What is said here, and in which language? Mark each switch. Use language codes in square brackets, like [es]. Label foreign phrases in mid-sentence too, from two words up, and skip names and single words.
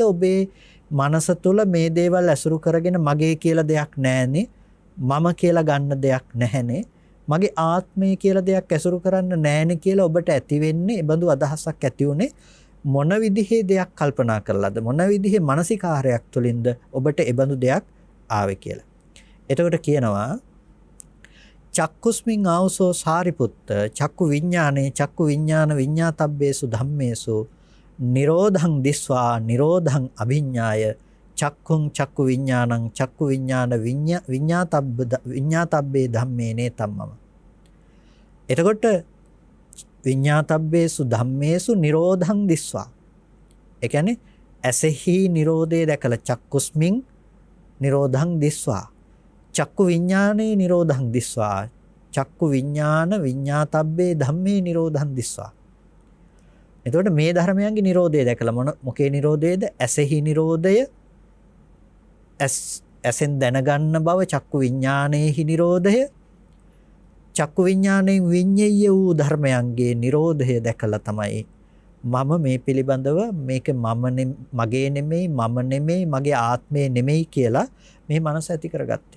[si] ඔබේ මනස තුළ මේ දේවල් ඇසුරු කරගෙන මගේ කියලා දෙයක් නැහැනේ, මම කියලා ගන්න දෙයක් නැහැනේ, මගේ ආත්මය කියලා දෙයක් ඇසුරු කරන්න නැහැනේ කියලා ඔබට ඇති වෙන්නේ, ඒ බඳු අදහසක් ඇති උනේ මොන විදිහේ දෙයක් කල්පනා කරලාද? මොන විදිහේ මානසිකාරයක් තුළින්ද ඔබට ඒ බඳු දෙයක් ආවේ කියලා. එතකොට කියනවා, [pi] චක්කුස්මින් ආවසෝ සාරිපුත්ත චක්කු විඥානේ චක්කු විඥාන විඤ්ඤාතබ්බේසු ධම්මේසු නිරෝධං දිස්වා නිරෝධං අභිඤ්ඤාය චක්කුං චක්කු විඥානං චක්කු විඥාන විඤ්ඤාතබ්බේ ධම්මේ නේතම්මම. එතකොට විඤ්ඤාතබ්බේසු ධම්මේසු නිරෝධං දිස්වා, [si] ඒ කියන්නේ ඇසෙහි Nirodhe දැකලා [pi] චක්කුස්මින් Nirodhang දිස්වා. චක්කු විඥානේ Nirodhang දිස්වා. චක්කු විඥාන විඤ්ඤාතබ්බේ ධම්මේ Nirodhang දිස්වා. [si] එතකොට මේ ධර්මයන්ගේ Nirodhe දැකලා මොකේ Nirodheද? ඇසෙහි Nirodhaය. ඇසෙන් දැනගන්න බව චක්කු විඥානයේහි Nirodhaය. චක්කු විඥාණයෙන් විඤ්ඤේය වූ ධර්මයන්ගේ Nirodhaය දැකලා තමයි මම මේ පිළිබඳව මේක මගේ නෙමෙයි මගේ ආත්මය නෙමෙයි කියලා මේ මනස ඇති කරගත්තේ.